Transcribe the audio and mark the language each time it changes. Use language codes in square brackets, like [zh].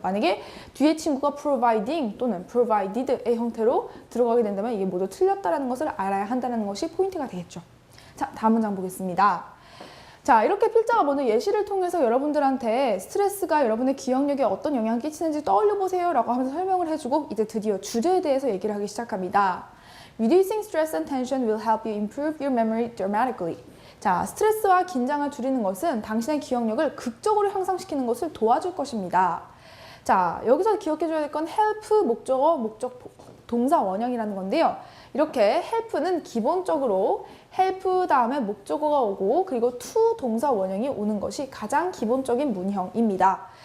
[ko] 만약에 뒤에 친구가 providing 또는 provided의 형태로 들어가게 된다면 이게 모두 틀렸다는 것을 알아야 한다는 것이 포인트가 되겠죠. 자, 다음 문장 보겠습니다. 자, 이렇게 필자가 먼저 예시를 통해서 여러분들한테 스트레스가 여러분의 기억력에 어떤 영향을 끼치는지 떠올려 보세요 라고 하면서 설명을 해주고 이제 드디어 주제에 대해서 얘기를 하기 시작합니다. [en] Reducing stress and tension will help you improve your memory dramatically. [ko] 자, 스트레스와 긴장을 줄이는 것은 당신의 기억력을 극적으로 향상시키는 것을 도와줄 것입니다. 자, 여기서 기억해줘야 될 건 help 목적어, 목적 동사 원형이라는 건데요. 이렇게 help는 기본적으로 help 다음에 목적어가 오고 그리고 to 동사 원형이 오는 것이 가장 기본적인 문형입니다.